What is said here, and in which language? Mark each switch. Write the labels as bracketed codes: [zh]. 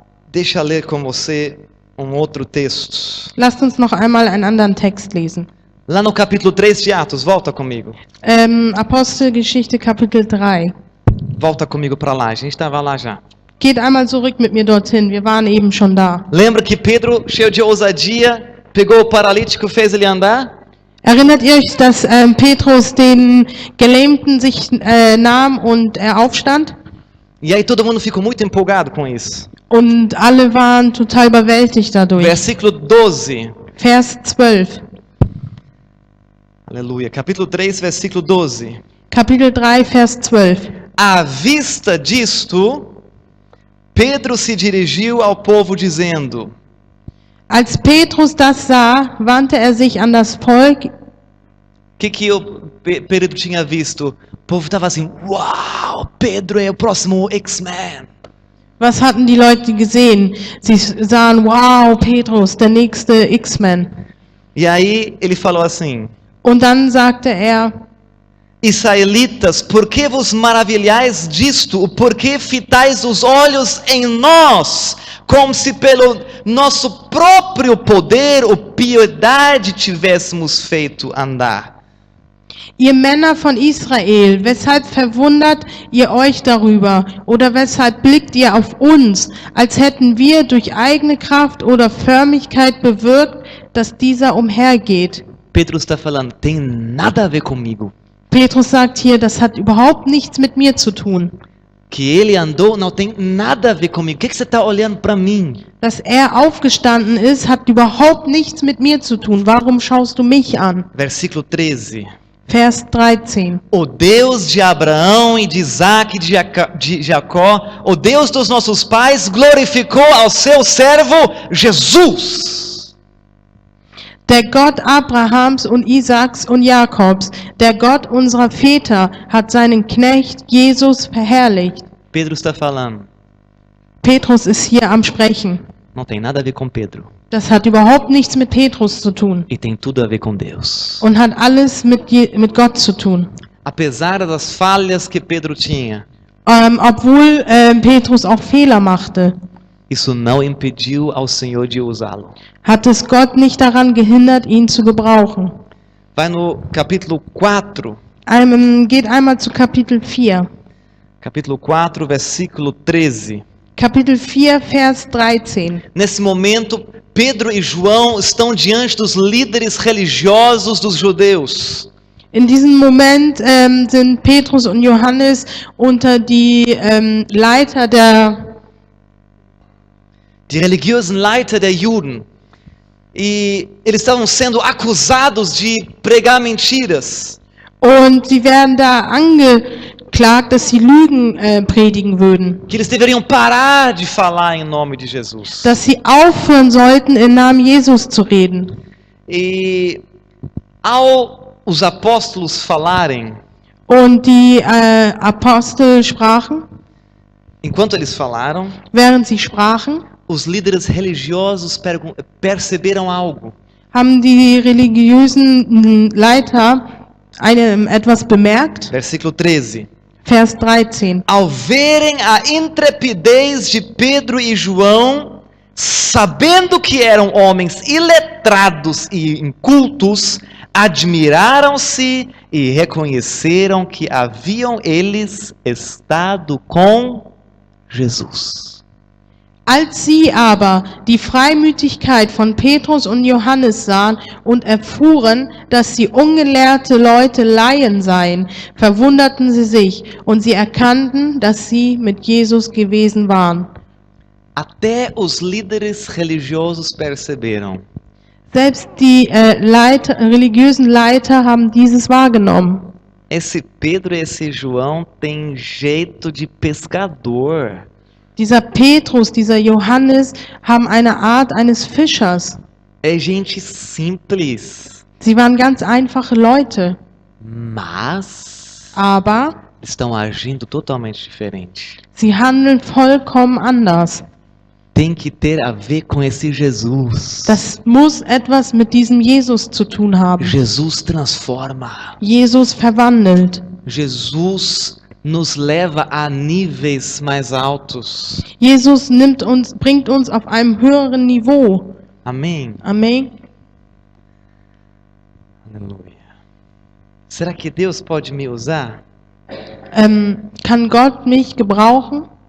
[pt] Deixa eu ler com você outro texto. [de] Lasst uns noch einmal einen anderen Text lesen. [pt] Lá no capítulo 3 de Atos, volta comigo. [de] Apostelgeschichte Kapitel 3. [pt] Volta comigo para lá, a gente estava lá já. [de] Geht einmal zurück mit mir dorthin, wir waren eben schon da. [pt] Lembra que Pedro, cheio de ousadia, pegou o paralítico, fez ele andar? [de] Erinnert ihr euch, dass Petrus den Gelähmten sich nahm und er aufstand? [pt] E aí todo mundo ficou muito empolgado com isso. [de] Und alle waren total überwältigt dadurch. [pt] Versículo 12. [de] Vers 12. [pt] Aleluia. Capítulo 3, versículo 12. [de] Kapitel 3, Vers 12. [pt] À vista disto, Pedro se dirigiu ao povo dizendo: [de] Als Petrus das sah, wandte er sich an das Volk. [pt] O que o Pedro tinha visto? O povo estava assim: uau, Pedro é o próximo X-Men. [de] Was hatten die Leute gesehen? Sie sahen, wow, Petrus, der nächste X-Men. [pt] E aí ele falou assim: [de] Und dann sagte er: [pt] Israelitas, por que vos maravilhais disto? Por que fitais os olhos em nós, como se pelo nosso próprio poder ou piedade tivéssemos feito andar? [de] Ihr Männer von Israel, weshalb verwundert ihr euch darüber? Oder weshalb blickt ihr auf uns, als hätten wir durch eigene Kraft oder Förmigkeit bewirkt, dass dieser umhergeht? [pt] Pedro está falando, tem nada a ver comigo. [de] Petrus sagt hier, das hat überhaupt nichts mit mir zu tun. [pt] Que ele andou não tem nada a ver comigo. O que você está olhando para mim? [de] Dass er aufgestanden ist, hat überhaupt nichts mit mir zu tun. Warum schaust du mich an? [pt] Versículo 13. [de] Vers 13. [pt] O Deus de Abraão e de Isaac e de Jacó, o Deus dos nossos pais, glorificou ao seu servo Jesus. [de] Der Gott Abrahams und Isaaks und Jakobs, der Gott unserer Väter, hat seinen Knecht Jesus verherrlicht. [pt] Pedro está falando. [de] Petrus ist hier am Sprechen. [pt] Não tem nada a ver com Pedro. [de] Das hat überhaupt nichts mit Petrus zu tun [pt] E tem tudo a ver com Deus. [de] und hat alles mit Gott zu tun. [pt] Apesar das falhas que Pedro tinha, [de] Obwohl Petrus auch Fehler machte, [pt] isso não impediu ao Senhor de usá-lo. [de] hat es Gott nicht daran gehindert, ihn zu gebrauchen. [pt] Vai no capítulo 4. [de] Geht einmal zu Kapitel 4. [pt] Capítulo 4, versículo 13. [de] Kapitel 4, Vers 13. [pt] Nesse momento, Pedro e João estão diante dos líderes religiosos dos judeus. [de] In diesem Moment sind Petrus und Johannes unter die Leiter Die religiösen Leiter der Juden. [pt] E eles estavam sendo acusados de pregar mentiras. [de] und sie werden da angeklagt, dass sie Lügen predigen würden. [pt] Que eles deveriam parar de falar em nome de Jesus. [de] Dass sie aufhören sollten, im Namen Jesus zu reden. [pt] E ao os apóstolos falarem, [de] Und die Apostel sprachen, [pt] enquanto eles falaram, [de] während sie sprachen, [pt] os líderes religiosos perceberam algo. [de] haben die religiösen Leiter etwas bemerkt. [pt] Versículo 13. [de] Vers 13. [pt] Ao verem a intrepidez de Pedro e João, sabendo que eram homens iletrados e incultos, admiraram-se e reconheceram que haviam eles estado com Jesus. [de] Als sie aber die Freimütigkeit von Petrus und Johannes sahen und erfuhren, dass sie ungelehrte Leute Laien seien, verwunderten sie sich und sie erkannten, dass sie mit Jesus gewesen waren. [pt] Até os líderes religiosos perceberam. [de] Selbst die religiösen Leiter haben dieses wahrgenommen. [pt] Esse Pedro e esse João têm jeito de pescador. [de] Dieser Petrus, dieser Johannes haben eine Art eines Fischers. [pt] É gente simples. [de] Sie waren ganz einfache Leute. [pt] Mas [de] aber [pt] estão agindo totalmente diferente. [de] sie handeln vollkommen anders. [pt] Tem que ter a ver com esse Jesus. [de] Das muss etwas mit diesem Jesus zu tun haben. [pt] Jesus transforma. [de] Jesus verwandelt. [pt] Jesus nos leva a níveis mais altos. [de] Jesus bringt uns auf einem höheren Niveau. [pt] Amém? [de] Amen. [pt] Aleluia. Será que Deus pode me usar? [de] Kann Gott mich gebrauchen?